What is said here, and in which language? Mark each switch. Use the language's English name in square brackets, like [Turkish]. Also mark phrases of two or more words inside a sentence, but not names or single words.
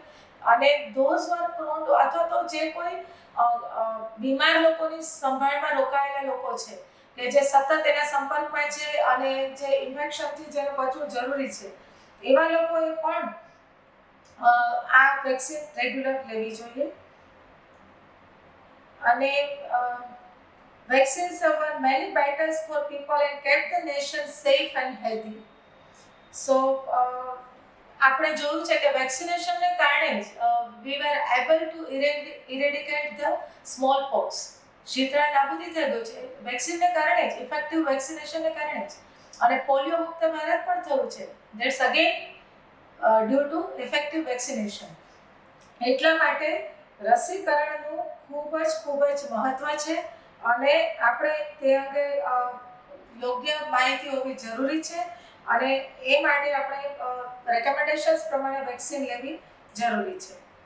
[Gujarati] અને [English] those were prone to [Gujarati] અથવા તો જે કોઈ બીમાર લોકોની સંભાળમાં રોકાયેલા લોકો છે કે જે સતત એના સંપર્કમાં છે અને જે ઇન્ફેક્શનથી જેને બચવું જરૂરી છે, એવા લોકોએ પણ આ વેક્સિન રેગ્યુલર લેવી જોઈએ. [English] અને vaccines were many battles for people and kept the nation safe and healthy. So [Gujarati] આપણે જોયું છે કે વેક્સિનેશનને કારણે [English] we were able to eradicate the smallpox. [Gujarati] શીતળા નાબૂદી થઈ ગયું છે વેક્સિનને કારણે જ, ઇફેક્ટિવ વેક્સિનેશનને કારણે જ. અને પોલિયો મુક્ત ભારત પણ થયું છે. [English] That's again due to effective vaccination. [Gujarati] એટલા માટે રસીકરણનું ખૂબ જ મહત્વ છે અને આપણે તે અંગે યોગ્ય માહિતી હોવી જરૂરી છે અને એ માટે આપણે રેકમેન્ડેશન્સ પ્રમાણે વેક્સિન લેવી જરૂરી છે.